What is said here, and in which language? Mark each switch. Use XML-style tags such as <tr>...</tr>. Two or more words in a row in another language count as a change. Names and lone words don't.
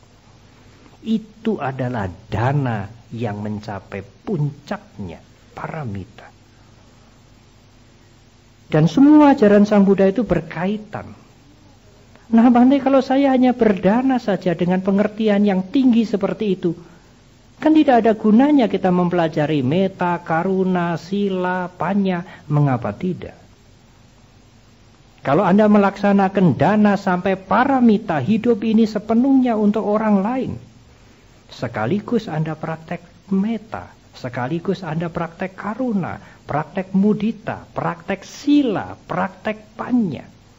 <id>Itu adalah dana yang mencapai puncaknya paramita. Dan semua ajaran Sang Buddha itu berkaitan. Nah, Bante, kalau saya hanya berdana saja dengan pengertian yang tinggi seperti itu, kan tidak ada gunanya kita mempelajari metta, karuna, sila, panya. Mengapa tidak? Kalau Anda melaksanakan dana sampai paramita, hidup ini sepenuhnya untuk orang lain. Sekaligus Anda praktek metta, sekaligus Anda praktek karuna, praktek mudita, praktek sila, praktek panya.</id>